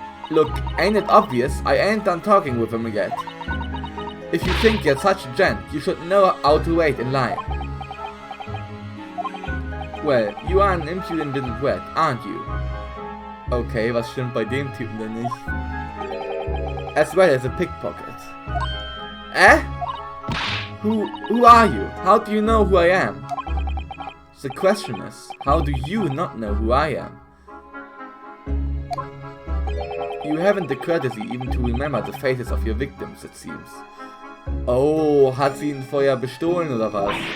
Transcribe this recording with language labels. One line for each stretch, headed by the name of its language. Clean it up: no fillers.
English: Look, ain't it obvious? I ain't done talking with him yet. If you think you're such a gent, you should know how to wait in line. Well, you are an impudent little brat, aren't you?
German: Okay, was stimmt bei dem Typen denn nicht?
English: As well as a pickpocket. Eh? Who are you? How do you know who I am? The question is, how do you not know who I am? You haven't the courtesy even to remember the faces of your victims, it seems.
German: Oh, hat sie ihn vorher bestohlen oder was?